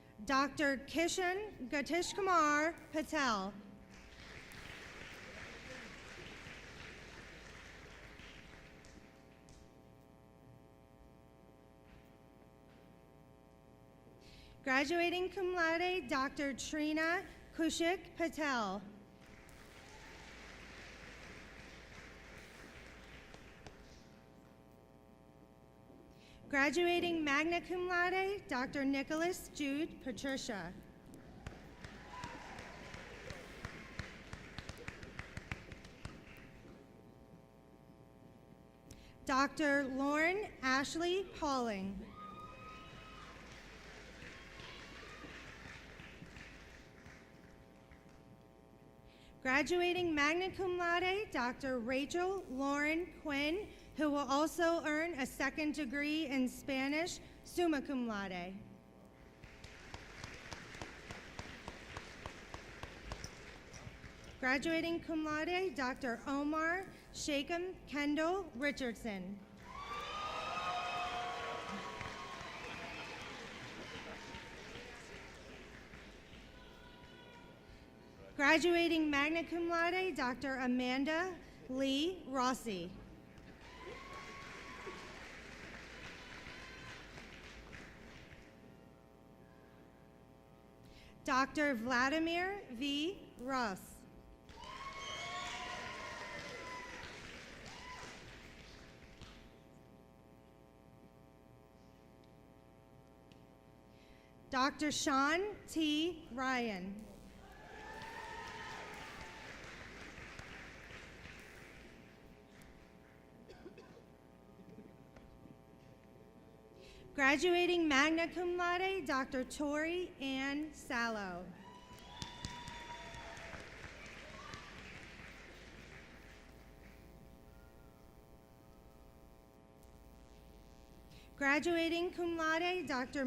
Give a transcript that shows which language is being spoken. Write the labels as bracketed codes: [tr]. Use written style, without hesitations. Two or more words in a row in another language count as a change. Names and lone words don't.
[en] Dr. Kishan Gatish Kumar Patel. Graduating [la] cum laude, [en] Dr. Trina Kushik Patel. [la] Graduating magna cum laude, [en] Dr. Nicholas Jude Patricia. Dr. Lauren Ashley Pauling. Graduating [la] magna cum laude, [en] Dr. Rachel Lauren Quinn, who will also earn a second degree in Spanish, [la] summa cum laude. [en] Graduating [la] cum laude, [en] Dr. Omar Shakem Kendall Richardson. [la] Graduating magna cum laude, [en] Dr. Amanda Lee Rossi. Dr. Vladimir V. Russ. Dr. Sean T. Ryan. [la] Graduating magna cum laude, Dr. [en] Tori Ann Sallow. Graduating [la] cum laude, [en] Dr.